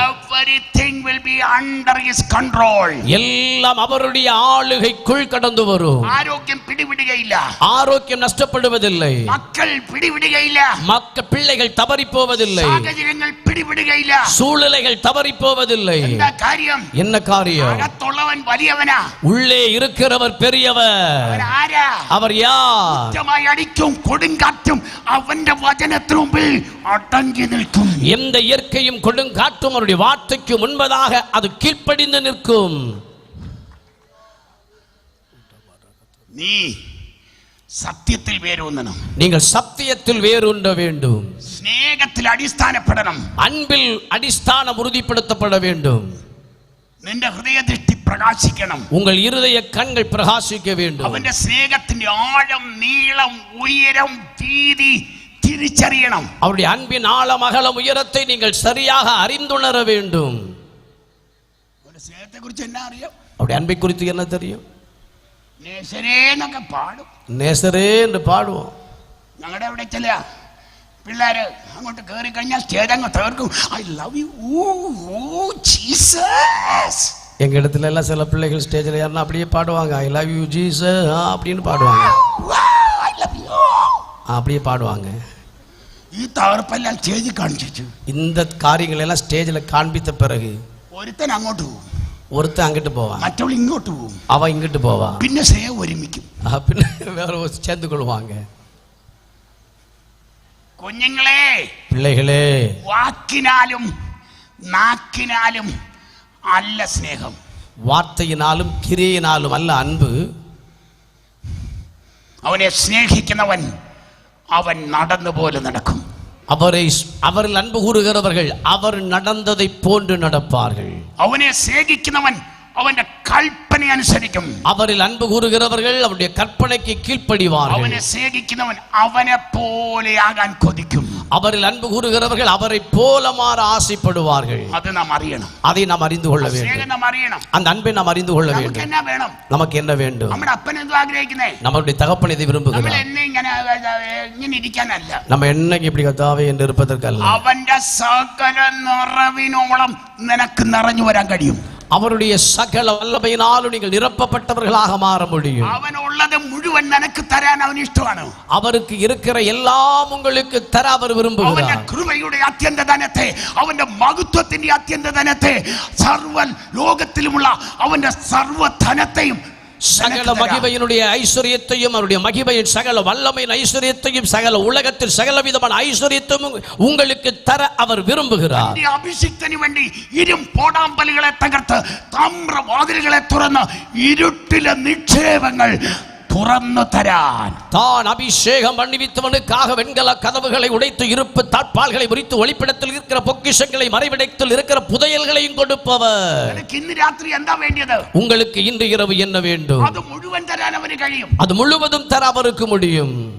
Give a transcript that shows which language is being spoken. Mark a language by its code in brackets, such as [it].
[en] Everything will be under his control. [ta] எல்லாம் அவருடைய ஆளுகைக்குள் கடந்து வரும். [ml] ആരോഗ്യം പിടിവിടുകയില്ല, [ta] ஆரோக்கியம் நஷ்டப்படுவதில்லை, [ml] മക്കൾ പിടിവിടുകയില്ല, [ta] பிள்ளைகள் தவறி போவதில்லை, [ml] സാഹചര്യങ്ങൾ പിടിവിടുകയില്ല, [ta] சூழ்நிலைகள் தவறி போவதில்லை. [ml] എന്താ കാര്യം? [ta] என்ன காரியம்? [ml] അകത്തുള്ളവൻ വലിയവനാ, [ta] உள்ளே இருக்கிறவர் பெரியவர். [ml] ആരാ? [ta] அவர் யார்? [ml] അടിക്കും കൊടുങ്കാറ്റും അവന്റെ വചനത്തിനു മുമ്പിൽ അടങ്ങി നിൽക്കും. [ta] எந்த இயற்கையும் கொடுங்காற்றும் அவருடைய வார்த்தைக்கு முன்பதாக அது கீழ்ப்படிந்து நிற்கும். [ml] நீ சத்தியத்தில் வேரூന്നണം, [ta] நீங்கள் சத்தியத்தில் வேரூன்ற வேண்டும், [ml] സ്നേഹത്തിൽ അടിസ്ഥാനപ്പെടണം, [ta] அன்பில் அடிஸ்தானம் உறுதிப்படுத்தப்பட வேண்டும். [ml] നിന്റെ ഹൃദയദൃഷ്ടി പ്രകാശിക്കണം, [ta] உங்கள் இருதய கண்கள் பிரகாசிக்க வேண்டும். [ml] അവന്റെ സ്നേഹത്തിന്റെ ആഴം, നീളം, ഉയരം, വീതി തിരിച്ചറിയണം. [ta] அவருடைய அன்பின் ஆழம், அகலம், உயரத்தை நீங்கள் சரியாக அறிந்துணர வேண்டும். [ml] അവന്റെ സ്നേഹത്തെ കുറിച്ച് എന്നാ അറിയാം? [ta] அவருடைய அன்பை குறித்து என்ன தெரியும்? [ml] നേസരേന്നൊക്കെ പാടും, [ta] நேசரே என்று பாடுவோம். [ml] ഞങ്ങളുടെ അവിടെ ചില പിള്ളേര് അങ്ങോട്ട് കയറി കഴിഞ്ഞാൽ സ്റ്റേജ് അങ്ങ് തകർക്കും. [en] I love you, oh Jesus. [ta] எங்க இடத்துல எல்லாம் சில பிள்ளைகள் ஸ்டேஜில் யாருன்னா அப்படியே பாடுவாங்க, [en] I love you Jesus [ta] அப்படின்னு பாடுவாங்க, [en] I love you [ta] அப்படியே பாடுவாங்க. [ml] ഈ തകർപ്പെല്ലാം സ്റ്റേജിൽ കാണിച്ചു. [ta] இந்த காரியங்கள் எல்லாம் ஸ்டேஜில் காண்பித்த பிறகு [ml] ഒരുത്തൻ അങ്ങോട്ട് പോകും, [ta] ஒருத்தன் அங்கிட்டு போவான், [ml] മറ്റവൾ ഇങ്ങോട്ട് പോകും, [ta] அவ இங்கிட்டு போவான், [ml] പിന്നെ സ്നേഹം ഒരുമിക്കും, [ta] பின்ன வேற சேர்ந்து கொள்வாங்க. [ml] കുഞ്ഞുങ്ങളെ, [ta] பிள்ளைகளே, [ml] വാക്കിനാലും നാക്കിനാലും അല്ല സ്നേഹം, [ta] வார்த்தையினாலும் கிரியையினாலும் அல்ல அன்பு. [ml] അവനെ സ്നേഹിക്കുന്നവൻ അവൻ നടന്നുപോലെ നടക്കും. [ta] அவரில் அன்பு கூறுகிறவர்கள் அவர் நடந்ததை போன்று நடப்பார்கள். [ml] അവനെ സ്നേഹിക്കുന്നവൻ അവന്റെ കൽപ്പന അനുസരിക്കും. [ta] அவரில் அன்பு கூறுகிறவர்கள் அவருடைய கற்பனைக்கு கீழ்ப்படிவார்கள். [ml] അവനെ സ്നേഹിക്കുന്നവൻ അവനെ പോലെയാകാൻ കൊതിക്കും. [ta] அவரில் அன்பு கூறுகிறவர்கள் அவரை போல மாற ஆசைப்படுவார்கள். [ml] അത് നാം അറിയണം. [ta] அதை நாம் அறிந்து கொள்ள வேண்டும். [ml] നാം അറിയണം. [ta] அந்த அன்பை நாம் அறிந்து கொள்ள வேண்டும். நமக்கு என்ன வேண்டும்? [ml] നമ്മുടെ അപ്പൻ എന്തു ആഗ്രഹിക്കുന്നേ? [ta] நம்முடைய தகப்பன் இதை விரும்புகிறார். [ml] നമ്മൾ എന്നെ ഇങ്ങനെ ഇരിക്കാനല്ല, [ta] நம்ம என்னைக்கு இப்படி கர்த்தாவே என்று இருப்பதற்கல்ல. [ml] അവന്റെ സകല നിറവിനോളം നിനക്ക് നിറഞ്ഞു വരാൻ കഴിയും. [ta] அவருடைய சகல வல்லமையினாலும் நீங்கள் நிரப்பப்பட்டவர்களாக மாற முடியும். [ml] அவனுள்ளது முழுவൻ നിനക്ക് തരാൻ അവന് ഇഷ്ടമാണ്. [ta] அவருக்கு இருக்கிற எல்லாம் உங்களுக்கு தர அவர் விரும்புகிறார். [ml] അവന്റെ കൃപയുടെ അത്യന്തധനത്തെ, അവന്റെ മഹത്വത്തിന്റെ അത്യന്തധനത്തെ, സർവ്വ ലോകത്തിലുമുള്ള അവന്റെ സർവ്വധനത്തെയും, [ta] சகல மகிமையினுடைய ஐஸ்வரியத்தையும் அவருடைய மகிமையின் சகல வல்லமையின் ஐஸ்வரியத்தையும் சகல உலகத்தில் சகல விதமான ஐஸ்வரியத்தையும் உங்களுக்கு தர அவர் விரும்புகிறார். [ml] അഭിഷിക്തന് വേണ്ടി ഇരുമ്പോടാമ്പലുകളെ തകർത്ത് താമ്രവാതിലുകളെ തുറന്ന് ഇരുട്ടിലെ നിക്ഷേപങ്ങൾ തുറന്നു തരാൻ, [ta] தான் அபிஷேகம் பண்ணிவித்தவனுக்காக வெண்கல கதவுகளை உடைத்து இருப்பு தாழ்பால்களை முறித்து ஒளிப்பிடத்தில் இருக்கிற பொக்கிஷங்களை மறைவிடத்தில் இருக்கிற புதையல்களையும் கொடுப்பவர். [ml] ഇന്ന് രാത്രി എന്താ വേണ്ടത്? [ta] உங்களுக்கு இன்று இரவு என்ன வேண்டும்? [ml] അത് മുഴുവൻ തരാൻ അവന് കഴിയും. [ta] அது முழுவதும் தர அவருக்கு முடியும்.